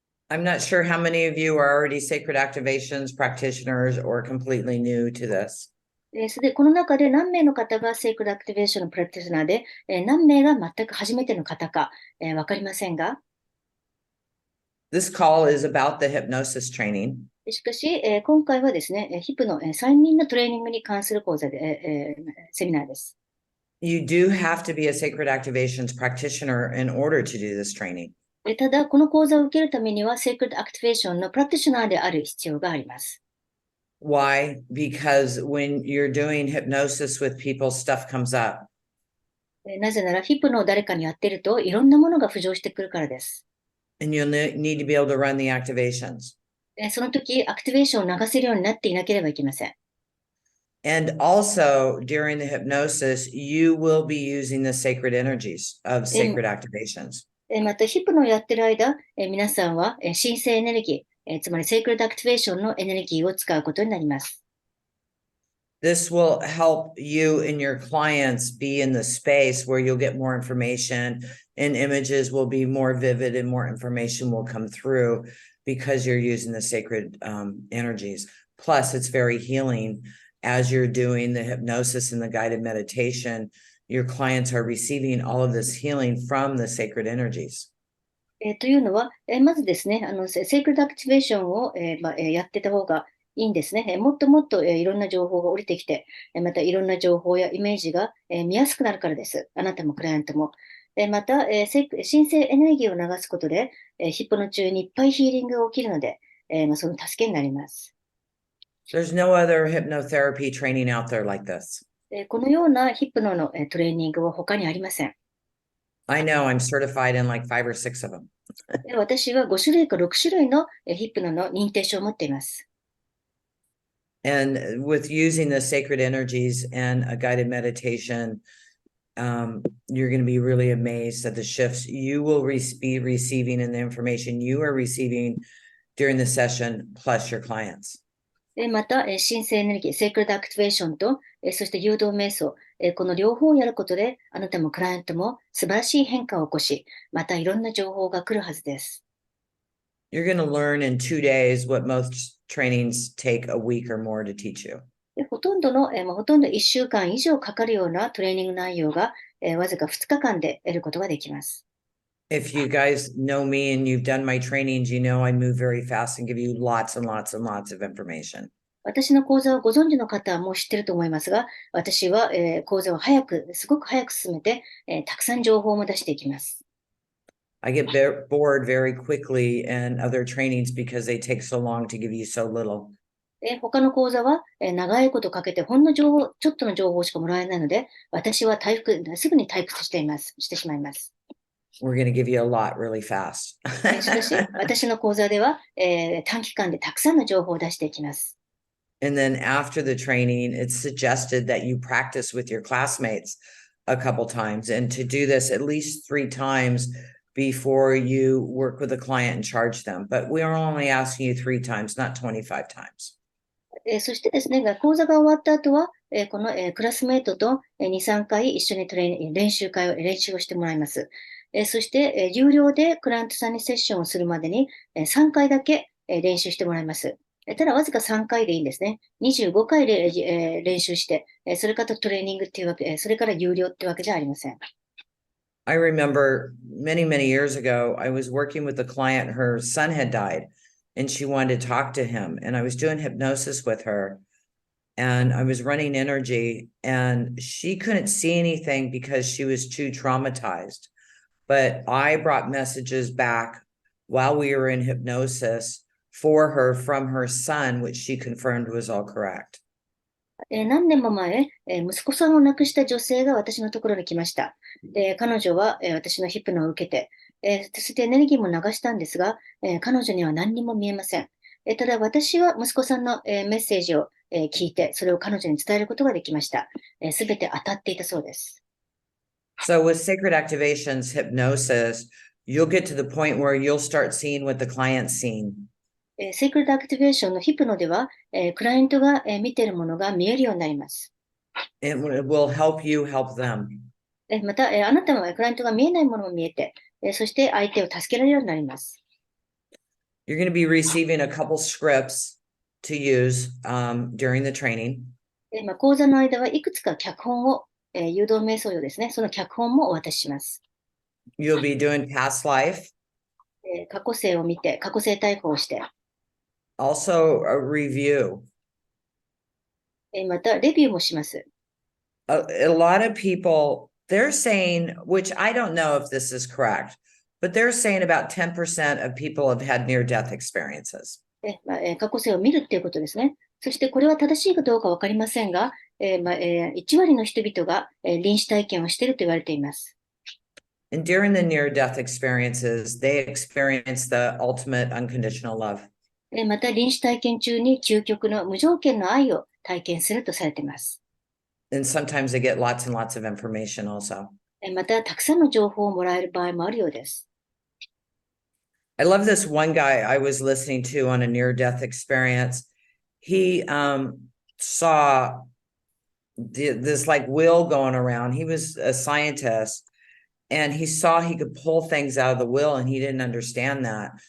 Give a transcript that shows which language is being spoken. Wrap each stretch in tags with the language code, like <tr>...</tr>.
<en>I'm not sure how many of you are already sacred activations practitioners or completely new to this.</en> <ja>この中で何名の方がセイクルアクティベーションのプラクティショナーで、何名が全く初めての方か、わかりませんが、</ja> <en>This call is about the hypnosis training.</en> <ja>しかし、今回はですね、ヒップの催眠のトレーニングに関する講座で、セミナーです。</ja> <en>You do have to be a sacred activations practitioner in order to do this training.</en> <ja>ただ、この講座を受けるためには、セイクルアクティベーションのプラクティショナーである必要があります。</ja> <en>Why? Because when you're doing hypnosis with people, stuff comes up.</en> <ja>なぜなら、ヒップのを誰かにやってると、いろんなものが浮上してくるからです。</ja> <en>And you'll need to be able to run the activations.</en> <ja>その時、アクティベーションを流せるようになっていなければいけません。</ja> <en>And also during the hypnosis, you will be using the sacred energies of sacred activations.</en> <ja>また、ヒプノをやってる間、皆さんは神聖エネルギー、つまりセイクレッドアクティベーションのエネルギーを使うことになります。</ja> <en>This will help you and your clients be in the space where you'll get more information and images will be more vivid and more information will come through because you're using the sacred energies. Plus, it's very healing as you're doing the hypnosis and the guided meditation. Your clients are receiving all of this healing from the sacred energies.</en> <ja>というのは、まずですね、セイクレッドアクティベーションを、やってた方がいいんですね。もっともっと、いろんな情報が降りてきて、またいろんな情報やイメージが、見やすくなるからです。あなたもクライアントも。また、神聖エネルギーを流すことで、ヒップの中にいっぱいヒーリングが起きるので、その助けになります。</ja> <en>There's no other hypnotherapy training out there like this.</en> <ja>このようなヒプノのトレーニングは他にありません。</ja> <en>I know I'm certified in like 5 or 6 of them.</en> <ja>私は5種類か6種類のヒプノの認定証を持っています。</ja> <en>And with using the sacred energies and a guided meditation, you're going to be really amazed at the shifts you will be receiving and the information you are receiving during the session, plus your clients.</en> <ja>また、神聖エネルギー、セイクレッドアクティベーションと、そして誘導瞑想、この両方をやることで、あなたもクライアントも素晴らしい変化を起こし、またいろんな情報が来るはずです。</ja> <en>You're going to learn in 2 days what most trainings take a week or more to teach you.</en> <ja>ほとんど1週間以上かかるようなトレーニング内容が、わずか2日間で得ることができます。</ja> <en>If you guys know me and you've done my trainings, you know I move very fast and give you lots and lots and lots of information.</en> <ja>私の講座をご存知の方はもう知ってると思いますが、私は、講座をすごく早く進めて、たくさん情報も出していきます。</ja> <en>I get bored very quickly in other trainings because they take so long to give you so little.</en> <ja>他の講座は、長いことかけてほんの情報、ちょっとの情報しかもらえないので、私はすぐに退屈してしまいます。</ja> <en>We're going to give you a lot really fast.</en> <ja>しかし、私の講座では、短期間でたくさんの情報を出していきます。</ja> <en>And then after the training, it's suggested that you practice with your classmates a couple times and to do this at least 3 times before you work with a client and charge them. But we are only asking you 3 times, not 25 times.</en> <ja>そしてですね、講座が終わった後は、この、クラスメートと、2、3回一緒に練習をしてもらいます。そして、有料でクライアントさんにセッションをするまでに、3回だけ、練習してもらいます。ただ、わずか3回でいいんですね。25回で、練習して、それからトレーニングっていうわけ、それから有料ってわけじゃありません。</ja> <en>I remember many, many years ago, I was working with a client, her son had died, and she wanted to talk to him. And I was doing hypnosis with her, and I was running energy, and she couldn't see anything because she was too traumatized. But I brought messages back while we were in hypnosis for her from her son, which she confirmed was all correct.</en> <ja>何年も前、息子さんを亡くした女性が私のところに来ました。彼女は、私のヒプノを受けて、そしてエネルギーも流したんですが、彼女には何にも見えません。ただ私は息子さんの、メッセージを、聞いて、それを彼女に伝えることができました。すべて当たっていたそうです。</ja> <en>So with sacred activations, hypnosis, you'll get to the point where you'll start seeing what the client's seeing.</en> <ja>セイクレッドアクティベーションのヒプノでは、クライアントが、見ているものが見えるようになります。</ja> <en>It will help you help them.</en> <ja>また、あなたはクライアントが見えないものも見えて、そして相手を助けられるようになります。</ja> <en>You're going to be receiving a couple scripts to use during the training.</en> <ja>講座の間はいくつか脚本を、誘導瞑想用ですね。その脚本もお渡しします。</ja> <en>You'll be doing past life.</en> <ja>過去世を見て、過去世対抗をして、</ja> <en>Also a review.</en> <ja>またレビューもします。</ja> <en>A lot of people, they're saying, which I don't know if this is correct, but they're saying about 10% of people have had near-death experiences.</en> <ja>過去世を見るっていうことですね。そしてこれは正しいかどうかわかりませんが、1割の人々が、臨死体験をしていると言われています。</ja> <en>And during the near-death experiences, they experience the ultimate unconditional love.</en> <ja>また臨死体験中に究極の無条件の愛を体験するとされています。</ja> <en>And sometimes they get lots and lots of information also.</en> <ja>またたくさんの情報をもらえる場合もあるようです。</ja> <en>I love this one guy I was listening to on a near-death experience. He saw this like wheel going around. He was a scientist and he saw he could pull things out of the wheel and he didn't understand that.</en>